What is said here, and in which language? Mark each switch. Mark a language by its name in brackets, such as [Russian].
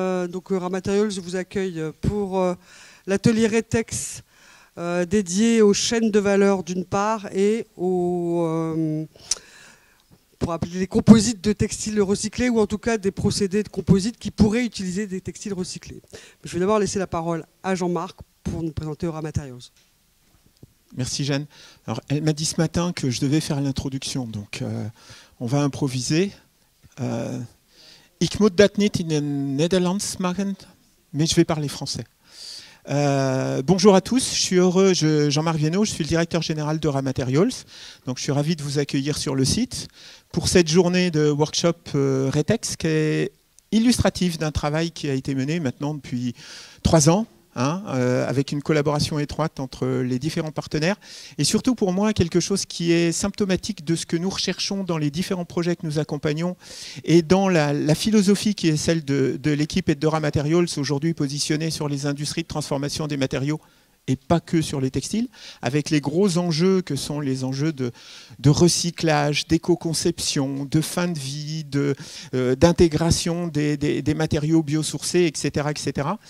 [French] Donc Ramaterials vous accueille pour l'atelier Retex dédié aux chaînes de valeur d'une part et aux pour appeler les composites de textiles recyclés ou en tout cas des procédés de composites qui pourraient utiliser des textiles recyclés. Je vais d'abord laisser la parole à Jean-Marc pour nous présenter Ramaterials. Merci Jeanne. Alors, elle m'a dit ce matin que je devais faire l'introduction, donc on va improviser. [Dutch] Ik moet dat niet in het Nederlands maken, [French] mais je vais parler français. Bonjour à tous, je suis heureux, Jean-Marc Viennot, je suis le directeur général de Ramaterials. Donc je suis ravi de vous accueillir sur le site pour cette journée de workshop Retex qui est illustrative d'un travail qui a été mené maintenant depuis 3 ans. Avec une collaboration étroite entre les différents partenaires et surtout pour moi quelque chose qui est symptomatique de ce que nous recherchons dans les différents projets que nous accompagnons et dans la philosophie qui est celle de l'équipe et de Ramaterials aujourd'hui positionnée sur les industries de transformation des matériaux et pas que sur les textiles, avec les gros enjeux que sont les enjeux de recyclage, d'éco-conception, de fin de vie, d'intégration des matériaux biosourcés, etc. etc.